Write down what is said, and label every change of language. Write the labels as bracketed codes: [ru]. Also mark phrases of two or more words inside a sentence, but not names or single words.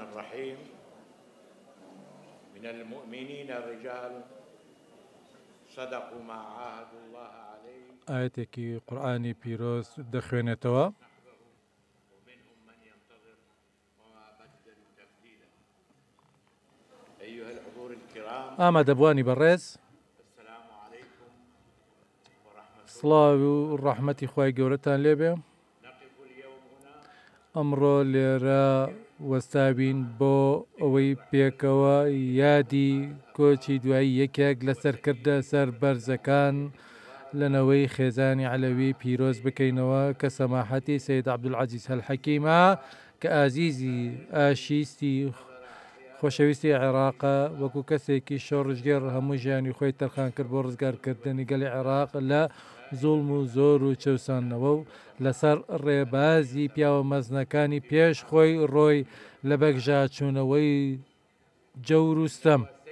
[ar] الرحيم من المؤمنين رجال صدقوا ما عاهدوا الله عليه. [ckb] ئاەتێکی قورئانی پیرۆز دەخوێنێتەوە. [ar] ومنهم من ينتظر وما بدلوا تبديلا. أيها الحضور الكرام، [ckb] ئامادەبوانی بەڕێز، [ar] السلام عليكم ورحمة الله. [ckb] سڵاو و ڕەحمەتی خوای گەورەتان لێبێ. [ar] نقف اليوم هنا [ckb] ئەمڕۆ لێرە وەستابین بۆ ئەوەی پێکەوە یادی کۆچی دوایی یەکێک لە سەرکردە سەر بەرزەکان لەنەوەی خێزانی عەلەوی پیرۆز بکەینەوە کە سەماحەتی سەید عەبدولعەزیز هەلحەکیمە کە ئازیزی ئاشیستی خۆشەویستی عێراقە وەکو کەسێکی شۆڕژگێڕ هەموو ژیانی خۆی تەرخان کرد بۆ ڕزگارکردنی گەلی عێراق لە زوڵم و زۆر و چەوسانەوە و لەسەر ڕێبازی پیاوە مەزنەکانی پێش خۆی ڕۆی لە بەگژاچوونەوەی جەور و ستەم.